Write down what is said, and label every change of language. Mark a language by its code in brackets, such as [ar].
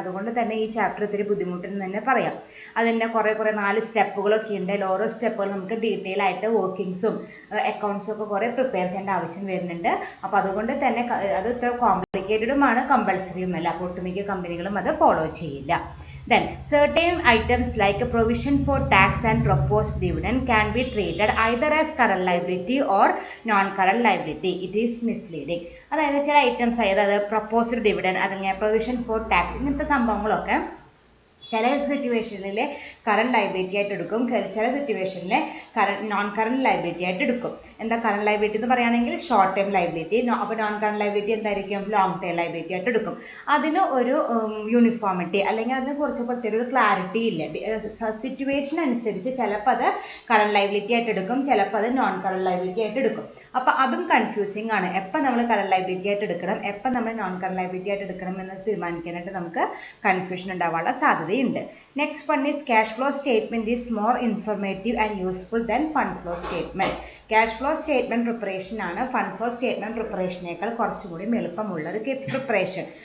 [ml] അതുകൊണ്ട് തന്നെ ഈ ചാപ്റ്റർ ഇത്തിരി ബുദ്ധിമുട്ടെന്ന് തന്നെ പറയാം. അതിൻ്റെ കുറേ 4 സ്റ്റെപ്പുകളൊക്കെ ഉണ്ട്. ഓരോ സ്റ്റെപ്പുകൾ നമുക്ക് ഡീറ്റെയിൽ ആയിട്ട് വർക്കിങ്സും അക്കൗണ്ട്സും ഒക്കെ കുറേ പ്രിപ്പയർ ചെയ്യേണ്ട ആവശ്യം വരുന്നുണ്ട്. അപ്പോൾ അതുകൊണ്ട് തന്നെ അത് ഇത്ര കോംപ്ലിക്കേറ്റഡുമാണ്, കമ്പൽസറിയുമല്ല. അപ്പോൾ ഒട്ടുമിക്ക കമ്പനികളും അത് ഫോളോ ചെയ്യില്ല. [en] Then certain items like a provision for tax and proposed dividend can be treated either as current liability or non-current liability. It is misleading. [ml] അതായത് ചില ഐറ്റംസ്, അതായത് പ്രപ്പോസ്ഡ് ഡിവിഡൻഡ് അല്ലെങ്കിൽ പ്രൊവിഷൻ ഫോർ ടാക്സ്, ഇങ്ങനത്തെ സംഭവങ്ങളൊക്കെ ചില സിറ്റുവേഷനിൽ current liability ആയിട്ട് എടുക്കും, ചില സിറ്റുവേഷനിൽ നോൺ കറണ്ട് ലയബിലിറ്റി ആയിട്ട് എടുക്കും. എന്താ കറണ്ട് ലയബിലിറ്റി എന്ന് പറയുകയാണെങ്കിൽ ഷോർട്ട് ടൈം ലയബിലിറ്റി, അപ്പോൾ നോൺ കറണ്ട് ലയബിലിറ്റി എന്തായിരിക്കും? ലോങ് ടൈം ലയബിലിറ്റി ആയിട്ട് എടുക്കും. അതിന് ഒരു യൂണിഫോമിറ്റി അല്ലെങ്കിൽ അതിനെ കുറിച്ച് പ്രത്യേക ഒരു ക്ലാരിറ്റി ഇല്ല. സിറ്റുവേഷൻ അനുസരിച്ച് ചിലപ്പോൾ അത് കറണ്ട് ലയബിലിറ്റി ആയിട്ട് എടുക്കും, ചിലപ്പോൾ അത് നോൺ കറണ്ട് ലയബിലിറ്റി ആയിട്ട് എടുക്കും. അപ്പോൾ അതും കൺഫ്യൂസിങ് ആണ്. എപ്പോൾ നമ്മൾ കറണ്ട് ലയബിലിറ്റി ആയിട്ട് എടുക്കണം, എപ്പോൾ നമ്മൾ നോൺ കറണ്ട് ലയബിലിറ്റി ആയിട്ട് എടുക്കണം എന്ന് തീരുമാനിക്കാനായിട്ട് നമുക്ക് കൺഫ്യൂഷൻ ഉണ്ടാവാനുള്ള സാധ്യതയുണ്ട്. [en] Next one is cash flow statement is more informative and useful than fund flow statement. [ml] Cash flow statement preparation ആണ് ഫണ്ട് ഫ്ലോ സ്റ്റേറ്റ്മെൻറ്റ് പ്രിപ്പറേഷനേക്കാൾ കുറച്ചുകൂടി എളുപ്പമുള്ള ഒരു പ്രിപ്പറേഷൻ.